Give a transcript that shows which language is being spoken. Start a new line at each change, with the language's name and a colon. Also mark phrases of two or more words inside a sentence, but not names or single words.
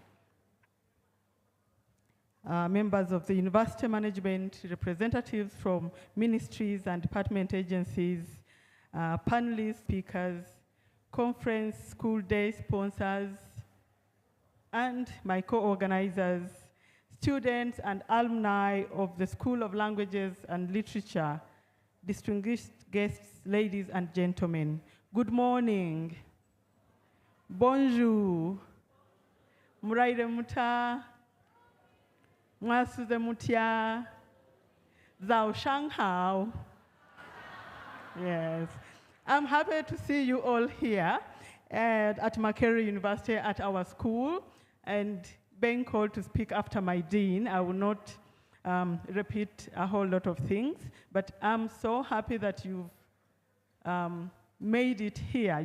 English: members of the university management, representatives from ministries and department agencies, panelists, speakers, conference, school day sponsors, and my co-organizers, students and alumni of the School of Languages and Literature, distinguished guests, ladies and gentlemen, good morning.
French: Bonjour.
Nyoro: Muraire muta.
Ganda: Mwasuze mutia.
Chinese: 早上好.
English: Yes. I'm happy to see you all here at Makerere University at our school, and being called to speak after my dean. I will not repeat a whole lot of things, but I'm so happy that you've made it here.